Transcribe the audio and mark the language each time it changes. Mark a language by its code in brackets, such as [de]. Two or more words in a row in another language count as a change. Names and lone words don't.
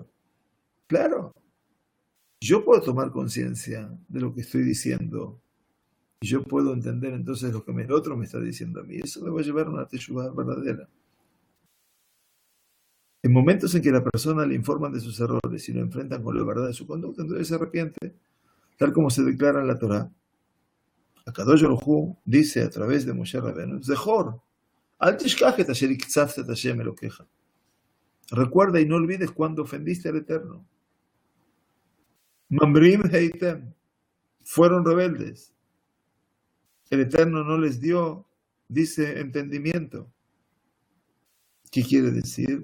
[es] Claro, yo puedo tomar conciencia de lo que estoy diciendo y yo puedo entender entonces lo que el otro me está diciendo a mí. Eso me va a llevar a una teshuva verdadera. En momentos en que la persona le informan de sus errores y lo enfrentan con la verdad de su conducta, entonces se arrepiente, tal como se declara en la Torá. [he] הקדוש ברוך הוא [es] dice a través de [he] Moshe Rabbeinu, זכור, אל תשכח את אשר הקצפת את השם אלוקיך. [es] Recuerda y no olvides cuando ofendiste al Eterno. [he] ממרים הייתם, [es] fueron rebeldes. El Eterno no les dio, dice, entendimiento. ¿Qué quiere decir?